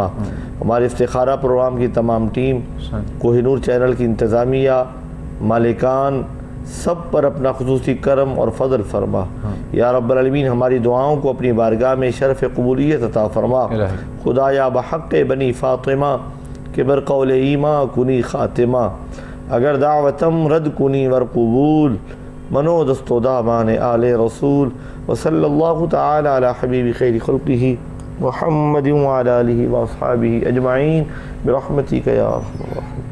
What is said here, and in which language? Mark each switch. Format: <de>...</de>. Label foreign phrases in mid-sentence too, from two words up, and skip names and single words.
<ur>ہمارے استخارہ پروگرام کی تمام ٹیم، کوہ نور چینل کی انتظامیہ، مالکان، سب پر اپنا خصوصی کرم اور فضل فرما.</ur> <ar>یا رب العالمین</ar> <ur>ہماری دعاؤں کو اپنی بارگاہ میں شرف قبولیت عطا فرما.</ur> <fa>خدایا بحق بنی فاطمہ کہ بر قول ایما کنی خاتمہ، اگر دعوتم رد کنی ور قبول، منو دست و دامان آل رسول.</fa> <ar>وصلی اللہ تعالی علی حبیب خیر خلقہ محمد وعلی آلہ واصحابہ اجمعین برحمتک یا ارحم الراحمین.</ar>